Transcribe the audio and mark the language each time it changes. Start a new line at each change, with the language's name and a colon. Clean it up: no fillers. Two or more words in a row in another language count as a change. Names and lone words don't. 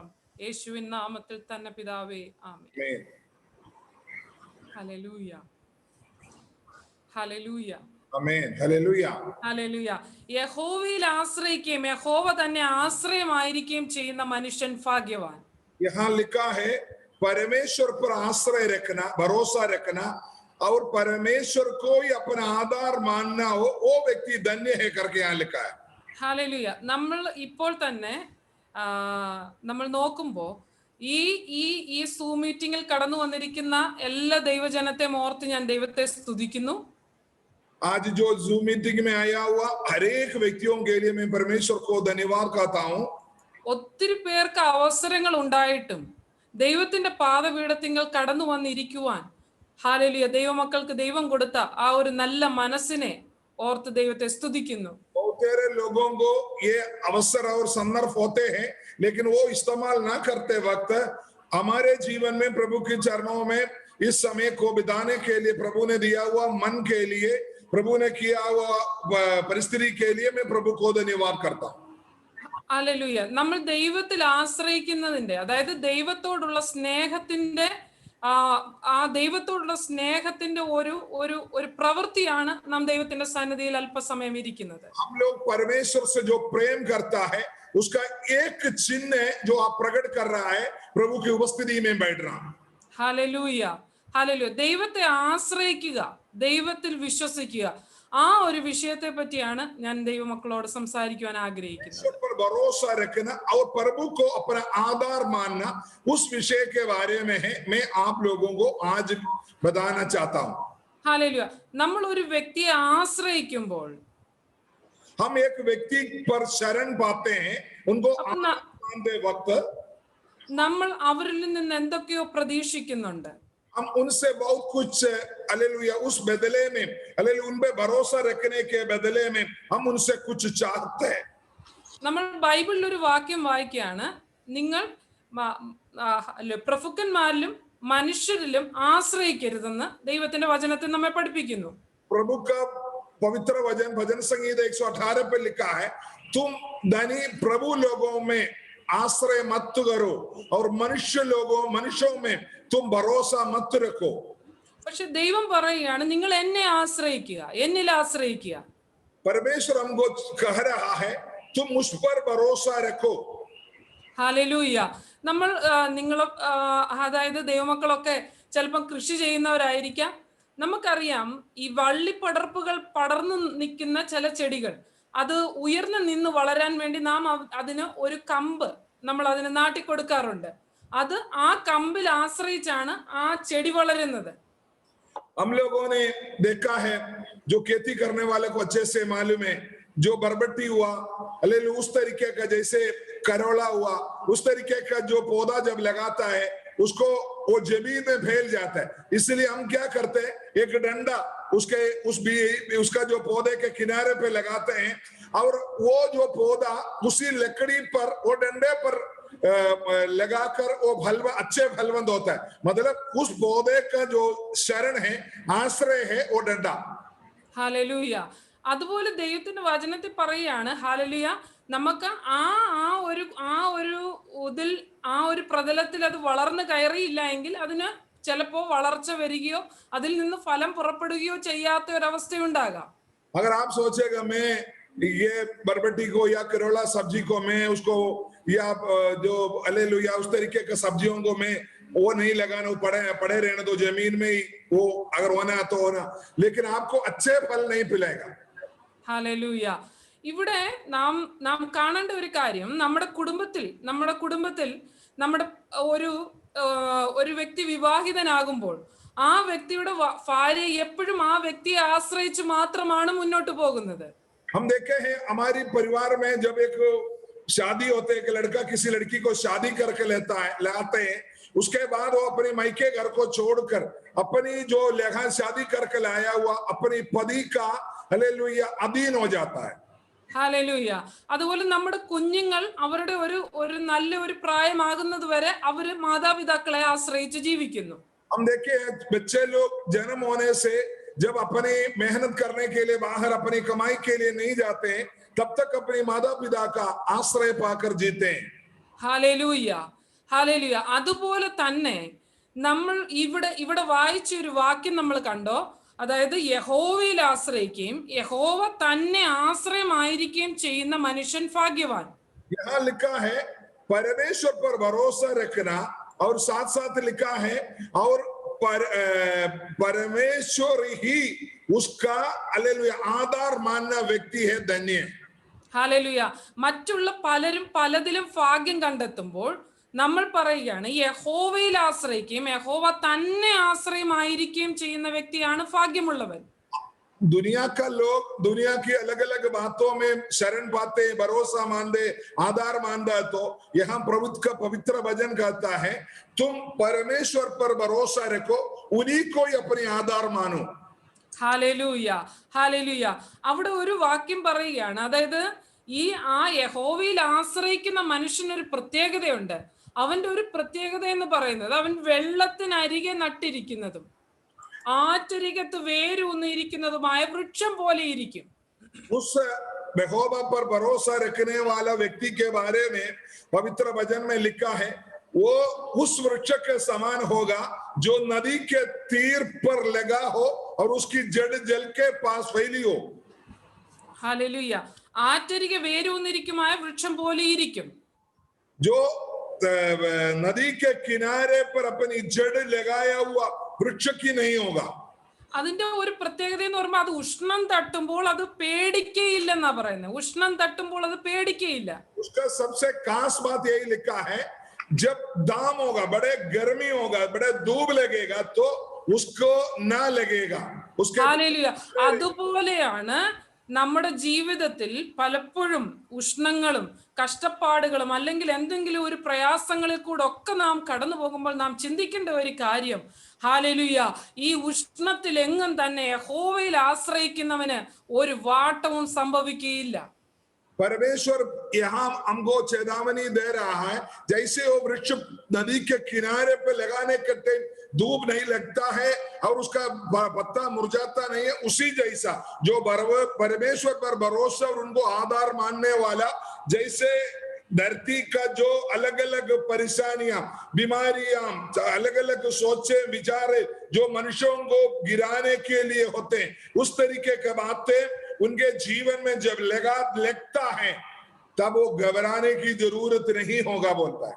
Malayalam: യേശുവിൻ നാമത്തിൽ തന്നെ പിതാവേ, ആമേൻ. ഹല്ലേലൂയ, ഹല്ലേലൂയ, ആമേൻ. ഹല്ലേലൂയ, ഹല്ലേലൂയ. യഹോവയിൽ ആശ്രയിക്കുകയും യഹോവ തന്നെ ആശ്രയമായിരിക്കുകയും ചെയ്യുന്ന മനുഷ്യൻ ഭാഗ്യവാൻ.
Hindi: यहाँ लिखा है परमेश्वर पर आश्रय रखना, भरोसा रखना और परमेश्वर को ही अपना आधार मानना हो, वो व्यक्ति धन्य है करके यहाँ लिखा है.
Malayalam: ഹല്ലേലൂയ. നമ്മൾ ഇപ്പോൾ തന്നെ നമ്മൾ നോക്കുമ്പോൾ ഈ ഈ ഈ സൂം മീറ്റിംഗിൽ കടന്നു വന്നിരിക്കുന്ന എല്ലാ ദൈവജനത്തെ ഓർത്ത് ഞാൻ ദൈവത്തെ സ്തുതിക്കുന്നു.
Hindi: आज जो जूम मीटिंग में आया हुआ हर एक व्यक्तियों के लिए मैं परमेश्वर को धन्यवाद कहता हूँ.
Malayalam: ഒത്തിരി പേർക്ക് അവസരങ്ങൾ ഉണ്ടായിട്ടും ദൈവത്തിന്റെ പാദപീഠത്തിങ്കൽ കടന്നു വന്നിരിക്കുവാൻ ഹല്ലേലൂയ ദൈവമക്കൾക്ക് ദൈവം കൊടുത്ത ആ ഒരു നല്ല മനസ്സിനെ ഓർത്ത് ദൈവത്തെ സ്തുതിക്കുന്നു.
Hindi: बहुत सारे लोगों को ये अवसर और संदर्भ होते हैं, लेकिन वो इस्तेमाल ना करते वक्त हमारे जीवन में प्रभु के चरणों में इस समय को बिताने के लिए प्रभु ने दिया हुआ मन के लिए, प्रभु ने किया हुआ परिस्थिति के लिए मैं प्रभु को धन्यवाद करता हूँ.
Malayalam: ഹല്ലേലൂയ. നമ്മൾ ദൈവത്തിൽ ആശ്രയിക്കുന്നതിന്റെ, അതായത് ദൈവത്തോടുള്ള സ്നേഹത്തിന്റെ ആ ദൈവത്തോടുള്ള സ്നേഹത്തിന്റെ ഒരു ഒരു ഒരു പ്രവൃത്തിയാണ് നാം ദൈവത്തിന്റെ സന്നിധിയിൽ അല്പസമയം ഇരിക്കുന്നത്.
Hindi: हम लोग परमेश्वर से जो प्रेम करता है उसका एक चिन्ह है जो आप प्रकट कर रहा है प्रभु की उपस्थिति में बैठ रहा.
Malayalam: ഹല്ലേലൂയ, ഹല്ലേലൂയ. ദൈവത്തെ ആശ്രയിക്കുക, ദൈവത്തിൽ വിശ്വസിക്കുക, ആ ഒരു വിഷയത്തെ പറ്റിയാണ് ഞാൻ ദൈവമക്കളോട് സംസാരിക്കുവാൻ ആഗ്രഹിക്കുന്നത്.
Hindi: पर भरोसा रखना और प्रभु को अपना आधार मानना, उस विषय के बारे में है मैं आप लोगों को आज बताना चाहता हूँ.
Malayalam: ഹല്ലേലൂയ. നമ്മൾ ഒരു വ്യക്തിയെ ആശ്രയിക്കുമ്പോൾ
Hindi: हम एक व्यक्ति पर शरण पाते हैं, उनको मानते वक्त
Malayalam: നമ്മൾ അവരിൽ നിന്ന് എന്തൊക്കെയോ പ്രതീക്ഷിക്കുന്നുണ്ട്.
Hindi: हम उनसे बहुत कुछ हालेलुया उस बदले में हालेलुया उन पे भरोसा रखने के बदले में हम उनसे कुछ चाहते हैं.
Malayalam: നമ്മൾ ബൈബിളിൽ ഒരു വാക്യം വായിക്കുകയാണ്, നിങ്ങൾ പ്രഭുക്കന്മാരിലും മനുഷ്യരിലും ആശ്രയിക്കരുതെന്ന് ദൈവത്തിന്റെ വചനത്തിൽ നമ്മെ പഠിപ്പിക്കുന്നു.
Hindi: प्रभु का पवित्र वचन भजन संगीत 118 पे लिखा है, तुम धनी प्रभु लोगों में आश्रय मत करो और मनुष्यों में तुम भरोसा मत रखो.
Malayalam: പക്ഷെ ദൈവം പറയുകയാണ്, നിങ്ങൾ എന്നെ ആശ്രയിക്കുക, എന്നിൽ ആശ്രയിക്കുക.
Hindi: परमेश्वर हमको कह रहा है तुम मुझ पर भरोसा रखो.
Malayalam: ഹല്ലേലൂയ. നമ്മൾ നിങ്ങൾ അതായത് ദൈവമക്കളൊക്കെ ചിലപ്പം കൃഷി ചെയ്യുന്നവരായിരിക്കാം. നമുക്കറിയാം, ഈ വള്ളിപ്പടർപ്പുകൾ പടർന്നു നിൽക്കുന്ന ചില ചെടികൾ, അത് ഉയർന്നു നിന്ന് വളരാൻ വേണ്ടി നാം അതിന് ഒരു കമ്പ് നമ്മൾ അതിന് നാട്ടിക്കൊടുക്കാറുണ്ട്. അത് ആ कम्बिल ആശ്രയിച്ചാണ് ആ ചെടി വളരുന്നത്.
Hindi: हम लोगों ने देखा है, जो खेती करने वाले को अच्छे से मालूम है, जो बरबट्टी हुआ हालेलुया उस तरीके का, जैसे करोला हुआ उस तरीके का जो पौधा जब लगाता है उसको वो जमीन में फैल जाता है. इसलिए हम क्या करते हैं, एक डंडा उसका जो पौधे के किनारे पे लगाते हैं, और वो जो पौधा उसी लकड़ी पर, वो डंडे पर लगाकर वो अच्छे फलवंत होता है। मतलब उस पौधे का जो शरण है, आश्रय है, वो डंडा।
Malayalam: ഹല്ലേലൂയ. അതുപോലെ ദൈവത്തിന്റെ വചനത്തിൽ പറയാണ്, ഹല്ലേലൂയ, നമുക്ക് ആ ഒരു പ്രതലത്തിൽ അത് വളർന്നു കയറിയില്ല എങ്കിൽ അതിന് ചിലപ്പോ വളർച്ച വരികയോ അതിൽ നിന്ന് ഫലം പുറപ്പെടുകയോ ചെയ്യാത്ത ഒരു അവസ്ഥയുണ്ടാകാം.
Hindi: अगर आप सोचेगा मैं ये बरबटी को या करेला सब्जी को मैं उसको, या जो हालेलुया उस तरीके के सब्जियों को मैं वो नहीं लगाना, पड़े रहने दो जमीन में ही, वो अगर होना तो होना, लेकिन आपको अच्छे फल नहीं पिलाएगा।
Malayalam: ഹല്ലേലൂയ. ഇവിടെ നാം കാണേണ്ട ഒരു കാര്യം, നമ്മുടെ കുടുംബത്തിൽ നമ്മുടെ ഒരു വ്യക്തി വിവാഹിതനാകുമ്പോൾ ആ വ്യക്തിയുടെ ഭാര്യ എപ്പോഴും ആ വ്യക്തിയെ ആശ്രയിച്ച് മാത്രമാണ് മുന്നോട്ട് പോകുന്നത്.
Hindi: हम देखे हैं हमारी परिवार में जब एक शादी होते है कि लड़का किसी लड़की को शादी करके लाते हैं, उसके बाद वो अपने मायके घर को छोड़कर अपनी जो शादी करके लाया हुआ अपनी पति का हालेलुया अधीन हो जाता है।
Malayalam: ഹല്ലേലൂയ. അതുപോലെ നമ്മുടെ കുഞ്ഞുങ്ങൾ അവരുടെ ഒരു നല്ല ഒരു പ്രായമാകുന്നത് വരെ അവര് മാതാപിതാക്കളെ ആശ്രയിച്ച് ജീവിക്കുന്നു.
Hindi: हम देखे बच्चे लोग जन्म होने से जब अपनी मेहनत करने के लिए बाहर अपनी कमाई के लिए नहीं जाते, तब तक अपने माता पिता का आश्रय पाकर जीते हैं।
Malayalam: ഹല്ലേലൂയ, ഹല്ലേലൂയ. അതുപോലെ തന്നെ നമ്മൾ ഇവിടെ വായിച്ച ഒരു വാക്യം നമ്മൾ കണ്ടോ, അതായത് യഹോവയിൽ ആശ്രയിക്കുകയും യഹോവ തന്നെ ആശ്രയമായിരിക്കുകയും ചെയ്യുന്ന മനുഷ്യൻ ഭാഗ്യവാൻ.
Hindi: यहाँ लिखा है परमेश्वर पर भरोसा रखना, और साथ साथ लिखा है और परमेश्वर ही उसका हालेलुया आधार मानना व्यक्ति है धन्य।
Malayalam: ഹല്ലേലൂയ. മറ്റുള്ള പലരും പലതിലും ഭാഗ്യം കണ്ടെത്തുമ്പോൾ നമ്മൾ പറയുകയാണ് യഹോവയിൽ ആശ്രയിക്കുകയും യഹോവ തന്നെ ആശ്രയമായിരിക്കുകയും ചെയ്യുന്ന വ്യക്തിയാണ് ഭാഗ്യമുള്ളവൻ.
Hindi: दुनिया का लोग दुनिया की अलग अलग बातों में शरण पाते, भरोसा मानते, आधार मानता है, तो यहाँ पवित्र वचन कहता है तुम परमेश्वर पर भरोसा रखो, उन्हीं को ही अपने आधार मानो।
Malayalam: ഹല്ലേലൂയ, ഹല്ലേലൂയ. അവിടെ ഒരു വാക്യം പറയുകയാണ്, അതായത് ആ യഹോവയിൽ ആശ്രയിക്കുന്ന മനുഷ്യനൊരു പ്രത്യേകതയുണ്ട്. അവന്റെ ഒരു പ്രത്യേകത എന്ന് പറയുന്നത് അവൻ വെള്ളത്തിനരികെ നട്ടിരിക്കുന്നതും ആറ്റരികത്ത് വേരൂന്നിരിക്കുന്നതുമായ വൃക്ഷം പോലെ ഇരിക്കും.
Hindi: उस यहोवा पर भरोसा रखने वाला व्यक्ति के बारे में पवित्र वचन में लिखा है वो उस वृक्ष के समान होगा जो नदी के तीर पर लगा हो और उसकी जड़ जल के पास फैली हो।
Malayalam: ഹല്ലേലൂയ. ആറ്റരികെ വേരൂന്നിരിക്കുമായ വൃക്ഷം പോലെ ഇരിക്കും.
Hindi: जो नदी के किनारे पर अपनी जड़ लगाया हुआ वृक्ष की नहीं होगा।
Malayalam: അതിന്റെ ഒരു പ്രത്യേകത എന്ന് പറയുമ്പോൾ അത് ഉഷ്ണം തട്ടുമ്പോൾ അത് പേടിക്കയില്ലെന്നാ പറയുന്നത്. ഉഷ്ണം തട്ടുമ്പോൾ അത് പേടിക്കയില്ല.
Hindi: उसका सबसे खास बात यही लिखा है जब दाम होगा, बड़े गर्मी होगा, बड़े धूप लगेगा तो उसको ना लगेगा। उसके
Malayalam: ഹല്ലേലൂയ. അതുപോലെയാണ് നമ്മുടെ ജീവിതത്തിൽ പലപ്പോഴും ഉഷ്ണങ്ങളും കഷ്ടപ്പാടുകളും അല്ലെങ്കിൽ എന്തെങ്കിലും ഒരു പ്രയാസങ്ങളിൽ കൂടെ ഒക്കെ നാം കടന്നു പോകുമ്പോൾ നാം ചിന്തിക്കേണ്ട ഒരു കാര്യം, ഹല്ലേലൂയ, ഈ ഉഷ്ണത്തിൽ എങ്ങും തന്നെ യഹോവയിൽ ആശ്രയിക്കുന്നവന് ഒരു വാട്ടവും സംഭവിക്കുകയില്ല.
Hindi: परमेश्वर यहाँ हमको चेतावनी दे रहा है, जैसे वो वृक्ष नदी के किनारे पे लगाने के टाइम धूप नहीं लगता है और उसका पत्ता मुरझाता नहीं है, उसी जैसा जो परमेश्वर पर भरोसा और उनको आधार मानने वाला, जैसे धरती का जो अलग अलग परेशानियां, बीमारियां, अलग अलग सोचे विचारे जो मनुष्यों को गिराने के लिए होते हैं, उस तरीके की बातें उनके जीवन में जब लगता है तब वो घबराने की जरूरत नहीं होगा बोलता है।